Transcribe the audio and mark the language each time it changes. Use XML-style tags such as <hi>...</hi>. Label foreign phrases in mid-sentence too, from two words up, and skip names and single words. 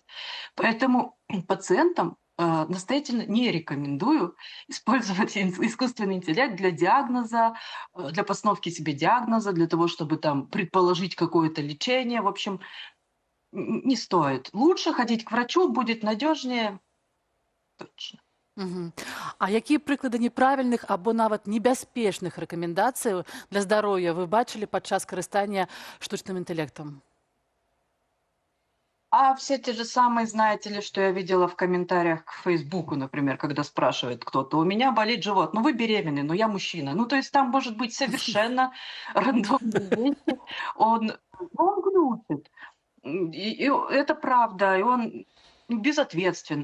<ru>Поэтому пациентам настоятельно не рекомендую использовать искусственный интеллект для диагноза, для постановки себе диагноза, для того, чтобы там предположить какое-то лечение. В общем, не стоит. Лучше ходить к врачу, будет надежнее. Точно. Мгм.</ru> <be>А якія прыклады неправільных або нават небяспечных рэкамендацый для здароўя вы бачылі падчас карыстання штучным інтэлектам?</be> <ru>А все те же самые, знаете ли, что я видела в комментариях к Фейсбуку, например, когда спрашивает кто-то, у меня болит живот, ну вы беременны, но я мужчина. Ну то есть там может быть совершенно рандомные вещи. Он глючит. И это правда, и он безответственен.</ru>